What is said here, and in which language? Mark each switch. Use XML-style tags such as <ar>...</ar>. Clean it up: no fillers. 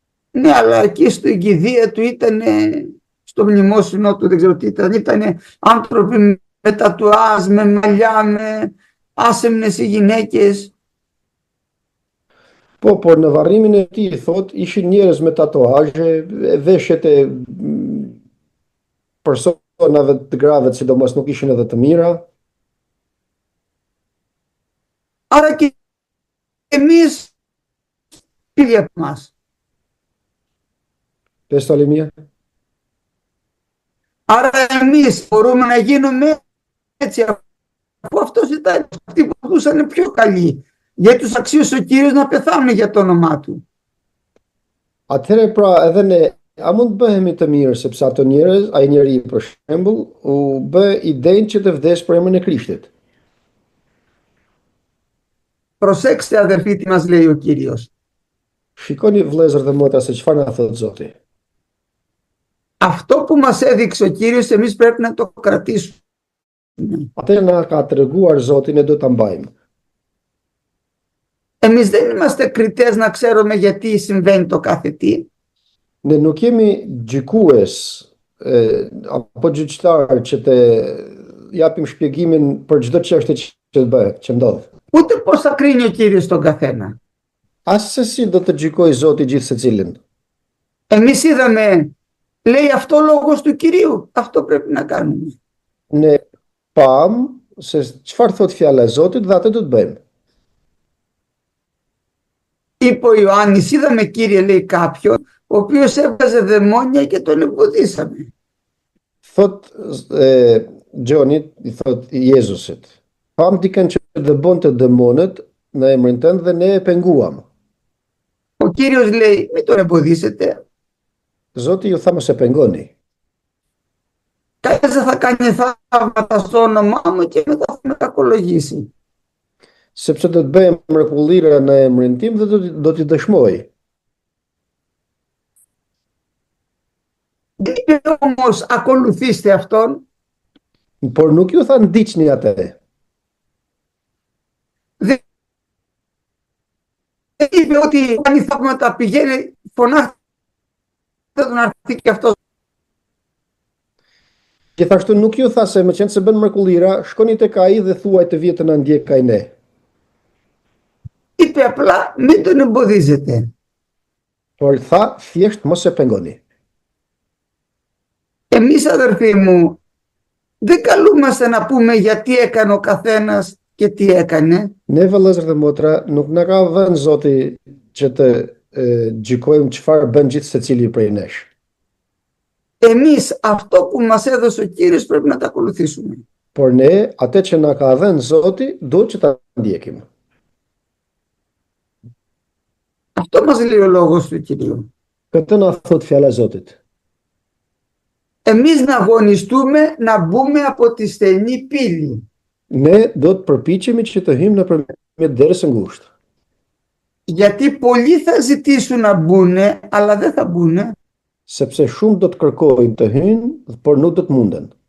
<el>Ναι, αλλά εκεί στην κηδεία του ήταν, στο μνημόσυνο του, δεν ξέρω τι ήταν άνθρωποι με τατουάζ, με μαλλιά, με άσεμνες οι γυναίκες.</el> <sq>Po, por në varrimin e tij thot, ishin njerëz me tatuazhe, veshjet e personave të grave, sidomos nuk ishin edhe të mira.</sq> <el>Άρα και εμείς πήγε από μας. Πες το άλλη μία. Άρα εμείς μπορούμε να γίνουμε έτσι, αφού αυτός ήταν, αυτοί που μπορούσαν πιο καλοί. Γιατί τους αξίωσε ο Κύριος να πεθάνουν για το όνομά του.</el> <sq>Atëherë pra edhe ne, a mund të bëhemi të mirë sepse ato njerëz, ai njeri për shembull, u bë i denjë që të vdes për emrin e Krishtit.</sq> <el>Προσέξτε αδερφοί τι μας λέει ο Κύριος.</el> <sq>Shikoni vëllezër dhe motra se çfarë na thot Zoti.</sq> <el>Αυτό που μας έδειξε ο Κύριος εμείς πρέπει να το κρατήσουμε.</el> <sq>Atë na ka treguar Zoti, ne do ta mbajmë.</sq> <el>Εμείς δεν είμαστε κριτές να ξέρουμε γιατί συμβαίνει το κάθε τι.</el> <sq>Ne nuk jemi gjykues apo gjyqtar që të japim shpjegimin për çdo çështje që bëhet, që ndodh.</sq> <el>Ούτε πώς θα κρίνει ο Κύριος τον καθένα.</el> <sq>As se si do të gjykoj Zoti gjithë secilin.</sq> <el>Εμείς είδαμε, λέει αυτό λόγος του Κυρίου, αυτό πρέπει να κάνουμε.</el> <sq>Ne pam se çfarë thot fjala e Zotit dhe atë do të bëjmë.</sq> <el>Είπε ο Ιωάννης, είδαμε Κύριε, λέει κάποιον, ο οποίος έβγαζε δαιμόνια και τον εμποδίσαμε.</el> <sq>Thot Gjoni, i thot Jezusit, pam dikën që dëbonte demonët në emrin tënd dhe ne e penguam.</sq> <el>Ο Κύριος λέει, μην τον εμποδίσετε.</el> <sq>Zoti ju tha mos e pengoni.</sq> <el>Κανείς δεν θα κάνει θαύματα στο όνομά μου και μετά θα με κακολογήσει.</el> <sq>Sepse do të bëjmë mrekullira në emrin tim dhe do t'i dëshmoj.</sq> <el>Δεν είπε όμως ακολουθήστε αυτόν.</el> <sq>Por nuk ju tha ndiqni atë.</sq> <el>Δεν είπε ότι αν η θαύματα πηγαίνει, φωνάχτε τον να έρθει και αυτός.</el> <sq>Gjithashtu nuk ju tha se me qenë se bën mrekullira, shkoni tek ai dhe thuaj të vjetë na ndjek ai ne.</sq> <el>Είπε απλά μην τον εμποδίζετε.</el> <sq>Por tha thjesht mos e pengoni.</sq> <el>Εμείς αδερφοί μου δεν καλούμαστε να πούμε γιατί έκανε ο καθένας και τι έκανε.</el> <sq>Ne vëllezër dhe motra, nuk na ka vënë Zoti që të gjykojmë çfarë bën gjithë secili prej nesh.</sq> <el>Εμείς αυτό που μας έδωσε ο Κύριος πρέπει να τα ακολουθήσουμε.</el> <sq>Por ne, atë që na ka dhënë Zoti, duhet që ta ndjekim.</sq> <el>Αυτό μας λέει ο λόγος του Κυρίου.</el> <sq>Këtë na thot fjala e Zotit.</sq> <el>Εμείς να αγωνιστούμε να μπούμε από τη στενή πύλη.</el> <sq>Ne do të përpiqemi që të hymë nëpërmjet derës së ngushtë.</sq> <el>Γιατί πολλοί θα ζητήσουν να μπουνε, αλλά δεν θα μπουνε.</el> <sq>Sepse shumë do të kërkojnë të hynë, por nuk do të munden.</sq>